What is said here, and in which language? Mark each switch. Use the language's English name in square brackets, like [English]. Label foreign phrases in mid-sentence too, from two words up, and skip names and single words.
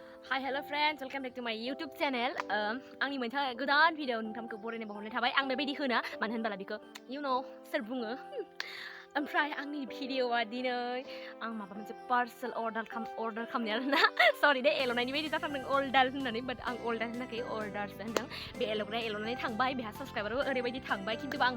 [English] Hi hello friends, welcome back to my YouTube channel. [Bodo] आंनि मोनसे गोदान भिडिअ नोंथांमोनखौ बरायनो बावहरनाय थाबाय आं बेबायदि होना मानो होनबाला बेखौ सोर बुङो ओमफ्राय आंनि भिडिअआ दिनै आं माबा मोनसे [English] parcel order [Bodo] खालामनाय आरोना सरि दे एल'नायनि बायदि जाथारदों अर्डार होननानै बाट आं अर्डार होनाखै अर्डारसो होनदों बे एल'ग्राया एल'नानै थांबाय बेहा साबसक्राइबारबो ओरैबायदि थांबाय खिन्थु आं